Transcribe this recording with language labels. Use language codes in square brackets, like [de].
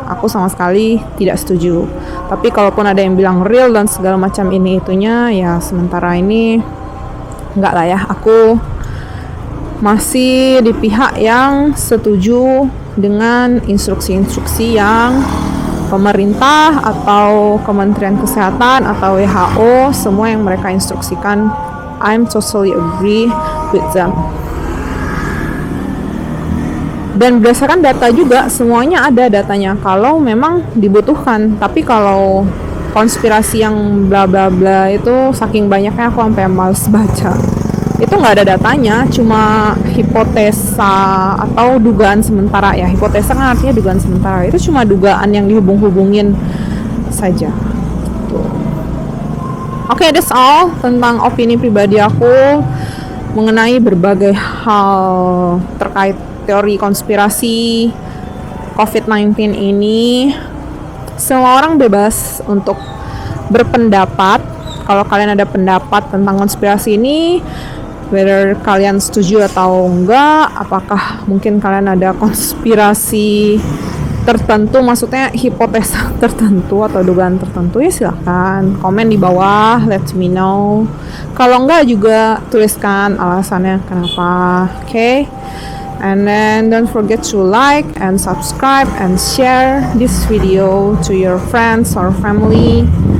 [id] Aku sama sekali tidak setuju. Tapi kalaupun ada yang bilang real dan segala macam ini itunya, ya sementara ini nggak lah ya. Aku masih di pihak yang setuju dengan instruksi-instruksi yang pemerintah atau Kementerian Kesehatan atau WHO, semua yang mereka instruksikan. [en] I'm totally agree with them. [id] Dan berdasarkan data juga, semuanya ada datanya kalau memang dibutuhkan. Tapi kalau konspirasi yang bla bla bla itu saking banyaknya aku sampai males baca. Itu nggak ada datanya, cuma hipotesa atau dugaan sementara ya. Hipotesa kan artinya dugaan sementara. Itu cuma dugaan yang dihubung-hubungin saja. Oke, [en] that's all [id] tentang opini pribadi aku mengenai berbagai hal terkait teori konspirasi COVID-19 ini. Semua orang bebas untuk berpendapat. Kalau kalian ada pendapat tentang konspirasi ini, whether kalian setuju atau enggak, apakah mungkin kalian ada konspirasi tertentu, maksudnya hipotesa tertentu atau dugaan tertentu, ya silahkan komen di bawah, [en] let me know. [id] Kalau enggak juga tuliskan alasannya kenapa. [en] Okay? And then don't forget to like and subscribe and share this video to your friends or family.